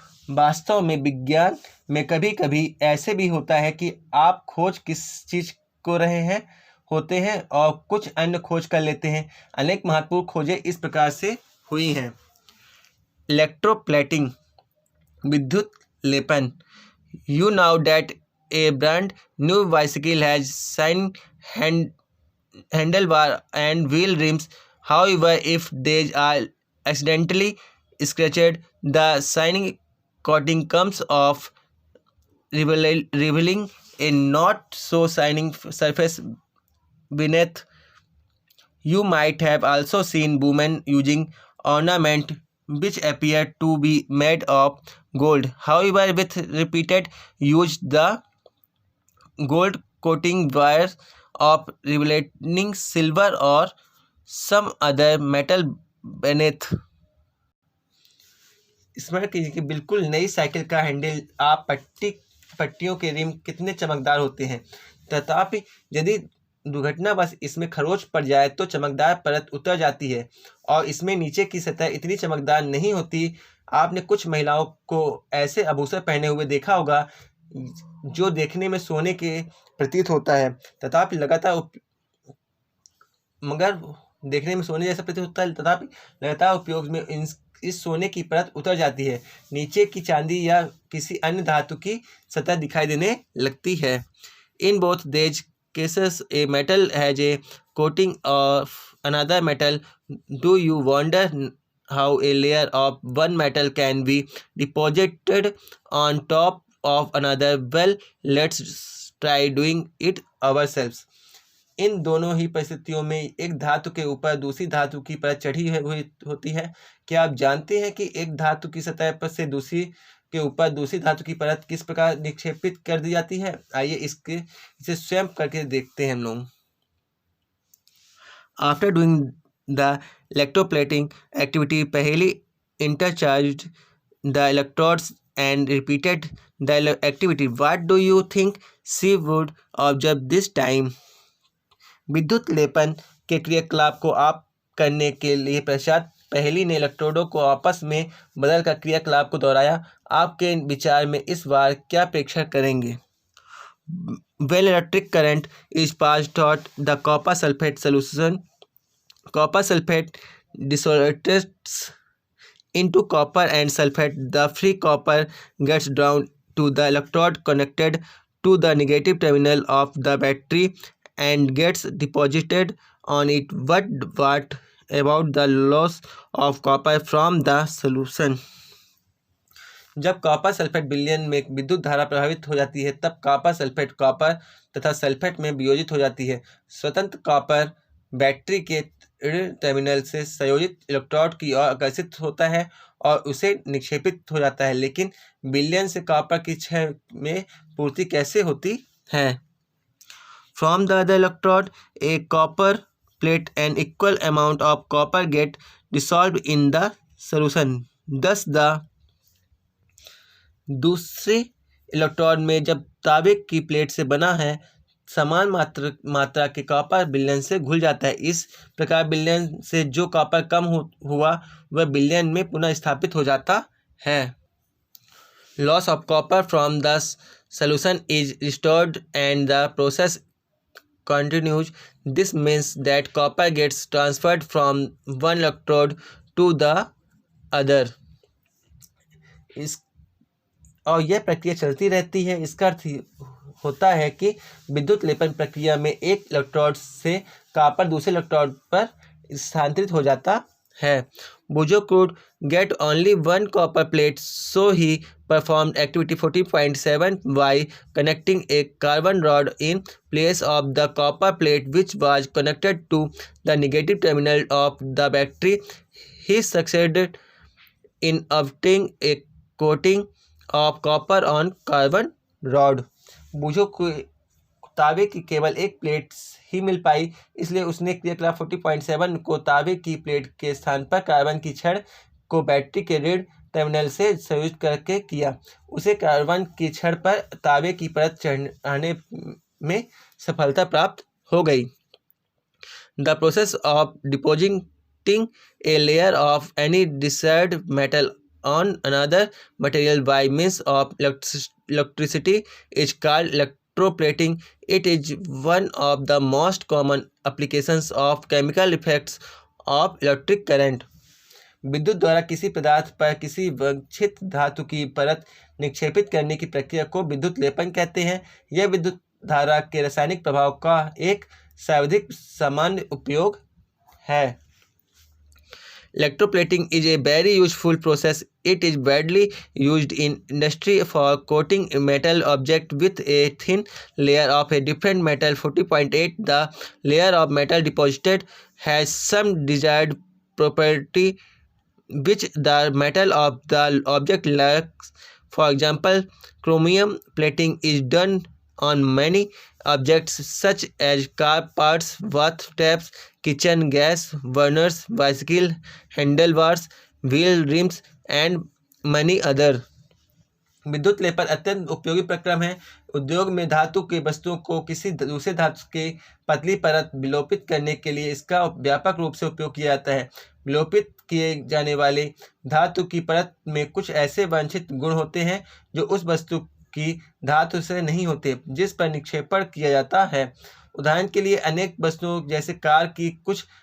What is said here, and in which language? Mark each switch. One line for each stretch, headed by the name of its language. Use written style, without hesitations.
Hindi: वास्तव में विज्ञान में कभी कभी ऐसे भी होता है कि आप खोज किस चीज़ को रहे होते हैं और कुछ अन्य खोज कर लेते हैं। अनेक महत्वपूर्ण खोजें इस प्रकार से हुई हैं। इलेक्ट्रोप्लेटिंग, विद्युत लेपन।
English: You know that a brand new bicycle has shiny handlebar and wheel rims. However, if they are accidentally scratched, the shiny coating comes off, revealing a not so shining surface beneath. You might have also seen women using ornament which appear to be made of gold. However, with repeated use, the gold coating wears off, revealing silver or some other metal beneath.
Hindi: स्मरण कीजिए कि बिल्कुल नई cycle का handle आप पट्टियों के rim कितने चमकदार होते हैं, तथापि यदि दुर्घटनावश इसमें खरोंच पड़ जाए तो चमकदार परत उतर जाती है और इसमें नीचे की सतह इतनी चमकदार नहीं होती। आपने कुछ महिलाओं को ऐसे आभूषण पहने हुए देखा होगा जो देखने में सोने के प्रतीत होता है, तथापि लगातार मगर देखने में सोने जैसा प्रतीत होता है, तथापि लगातार उपयोग में इस सोने की परत उतर जाती है, नीचे की चांदी या किसी अन्य धातु की सतह दिखाई देने लगती है।
English: In both these cases a metal has a coating of another metal. Do you wonder how a layer of one metal can be deposited on top of another? Well, let's try doing it ourselves.
Hindi: इन दोनों ही परिस्थितियों में एक धातु के ऊपर दूसरी धातु की परत चढ़ी हुई होती है। क्या आप जानते हैं कि एक धातु की सतह पर से दूसरी के ऊपर दूसरी धातु की परत किस प्रकार निक्षेपित कर दी जाती है? आइए इसे स्वयं करके देखते हैं हम लोग।
English: After doing the electroplating activity, Paheli intercharged the electrodes and repeated the activity. What do you think she would observe this time?
Hindi: विद्युत लेपन के क्रियाकलाप को आप करने के लिए पश्चात पहेली ने इलेक्ट्रोडों को आपस में बदलकर क्रियाकलाप को दोहराया। आपके विचार में इस बार क्या प्रेक्षण करेंगे?
English: When electric current is passed through the copper sulfate solution, copper sulfate dissolves into copper and sulfate. The free copper gets drawn to the electrode connected to the negative terminal of the battery and gets deposited on it. What about the loss of copper from the solution?
Hindi: जब copper sulphate विलयन में विद्युत धारा प्रभावित हो जाती है, तब कॉपर सल्फेट कॉपर तथा सल्फेट में वियोजित हो जाती है। स्वतंत्र कॉपर बैटरी के ऋण टर्मिनल से संयोजित इलेक्ट्रोड की ओर आकर्षित होता है और उसे निक्षेपित हो जाता है। लेकिन विलयन से कॉपर की क्षय में पूर्ति कैसे होती है?
English: From the other electrode, a copper plate and equal amount of copper get dissolved in the solution. Thus the
Hindi: दूसरे इलेक्ट्रोड में जब तांबे की प्लेट से बना है समान मात्रा के कॉपर विलयन से घुल जाता है। इस प्रकार विलयन से जो कॉपर कम हुआ वह विलयन में पुनः स्थापित हो जाता है।
English: Loss of copper from the solution is restored and the process continues. This means that copper gets transferred from one electrode to the other.
Hindi: और यह प्रक्रिया चलती रहती है। इसका अर्थ होता है कि विद्युत लेपन प्रक्रिया में एक इलेक्ट्रोड से कॉपर दूसरे इलेक्ट्रोड पर स्थानांतरित हो जाता है।
English: Bujo could get only one copper plate, so he performed activity 14.7 by connecting a carbon rod in place of the copper plate which was connected to the negative terminal of the battery. He succeeded in obtaining a coating of copper on carbon rod.
Hindi: बूझो को तांबे की केवल एक plate ही मिल पाई, इसलिए उसने क्रियाकलाप 40.7 को तांबे की प्लेट के स्थान पर कार्बन की छड़ को बैटरी के ऋण टर्मिनल से संयोजित करके किया। उसे कार्बन की छड़ पर तांबे की परत चढ़ाने में सफलता प्राप्त हो गई।
English: The process of depositing a layer of any desired metal on another material by means of electricity is called electroplating. It is one of the most common applications of chemical effects of electric current.
Hindi: विद्युत द्वारा किसी पदार्थ पर किसी वांछित धातु की परत निक्षेपित करने की प्रक्रिया को विद्युत लेपन कहते हैं। यह विद्युत धारा के रासायनिक प्रभाव का एक सर्वाधिक सामान्य उपयोग है।
English: Electroplating is a very useful process. It is widely used in industry for coating a metal object with a thin layer of a different metal. 40.8 The layer of metal deposited has some desired property which the metal of the object lacks. For example, chromium plating is done on many objects such as car parts, bath taps, kitchen gas burners, bicycle handlebars, wheel rims and many other.
Hindi: विद्युत लेपन अत्यंत उपयोगी प्रक्रम है। उद्योग में धातु के वस्तुओं को किसी दूसरे धातु के पतली परत विलोपित करने के लिए इसका व्यापक रूप से उपयोग किया जाता है। विलोपित किए जाने वाले धातु की परत में कुछ ऐसे वांछित गुण होते हैं जो उस वस्तु की धातु से नहीं होते जिस पर निक्षेपण किया जाता है। उदाहरण के लिए अनेक वस्तुओं जैसे कार की कुछ